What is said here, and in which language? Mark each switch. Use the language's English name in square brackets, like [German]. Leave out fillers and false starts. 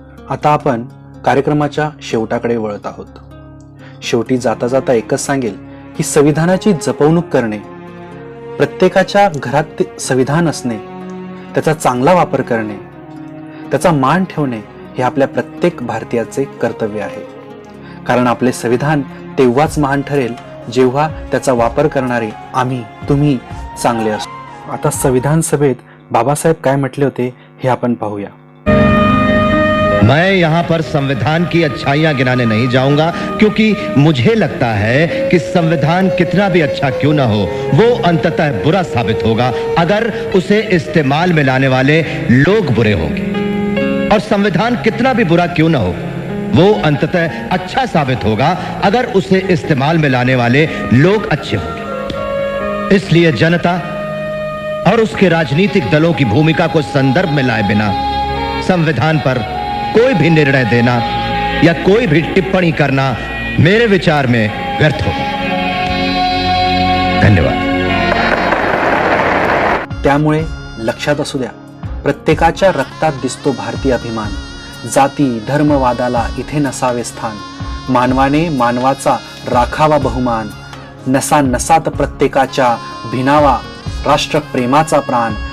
[Marathi] आता आपण कार्यक्रमाच्या शेवटाकडे वळत आहोत. शेवटी जाता जाता एकच सांगेल की संविधानाची जपवणूक करणे, प्रत्येकाच्या घरात संविधान असणे, त्याचा चांगला वापर करणे, त्याचा मान ठेवणे हे आपल्या प्रत्येक भारतीयाचे कर्तव्य आहे. कारण आपले संविधान तेव्हाच महान ठरेल जेव्हा त्याचा वापर करणारे आम्ही, तुम्ही चांगले असतो. आता संविधान सभेत बाबासाहेब काय म्हटले होते हे आपण पाहूया. [Hindi] मैं यहाँ पर संविधान की अच्छाइयां गिनाने नहीं जाऊंगा, क्योंकि मुझे लगता है कि संविधान कितना भी अच्छा क्यों ना हो, वो अंततः बुरा साबित होगा अगर उसे इस्तेमाल में लाने वाले लोग बुरे होंगे। और संविधान कितना भी बुरा क्यों ना हो, वो अंततः अच्छा साबित होगा अगर उसे इस्तेमाल में लाने वाले लोग अच्छे होंगे। इसलिए जनता और उसके राजनीतिक दलों की भूमिका को संदर्भ में लाए बिना संविधान पर कोई भी निर्णय देना या कोई भी टिप्पणी करना मेरे विचार में व्यर्थ होगा। धन्यवाद. [Marathi] त्यामुळे लक्षात असू द्या, प्रत्येकाच्या रक्तात दिसतो भारतीय अभिमान. जाती धर्मवादाला इथे नसावे स्थान. मानवाने मानवाचा राखावा बहुमान. नसा नसात प्रत्येकाच्या भिनावा राष्ट्रप्रेमाचा प्राण.